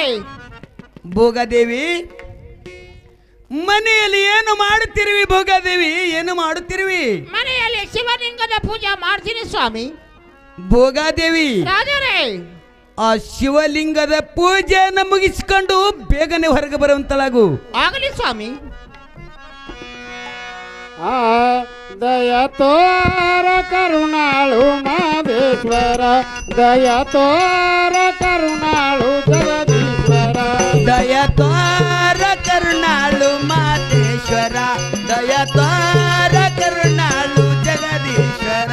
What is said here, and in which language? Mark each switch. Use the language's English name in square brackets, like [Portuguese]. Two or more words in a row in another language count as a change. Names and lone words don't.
[Kannada] ಭೋಗಾದೇವಿ, ಮನೆಯಲ್ಲಿ ಏನು ಮಾಡುತ್ತಿರುವಿ? ಭೋಗಾದೇವಿ, ಏನು ಮಾಡುತ್ತಿರುವಿ? ಮನೆಯಲ್ಲಿ ಶಿವಲಿಂಗದ ಪೂಜೆ ಮಾಡ್ತೀನಿ ಸ್ವಾಮಿ. ಭೋಗಾದೇವಿ, ರಾಜರೇ, ಆ ಶಿವಲಿಂಗದ ಪೂಜೆಯನ್ನು ಮುಗಿಸಿಕೊಂಡು ಬೇಗನೆ ಹೊರಗೆ ಬರುವಂತಲಾಗು. ಆಗಲಿ ಸ್ವಾಮಿ. ದಯ ತೋರ ಕರುಣಾಳು ಮಾದೇಶ್ವರ, ದಯ ತೋರ ಕರುಣಾಳು ಜಗದೀಶ್ವರ, ದಯ ತೋರ ಕರುಣಾಳು ಮಾತೇಶ್ವರ, ದಯ ತೋರ ಕರುಣಾಳು ಜಗದೀಶ್ವರ,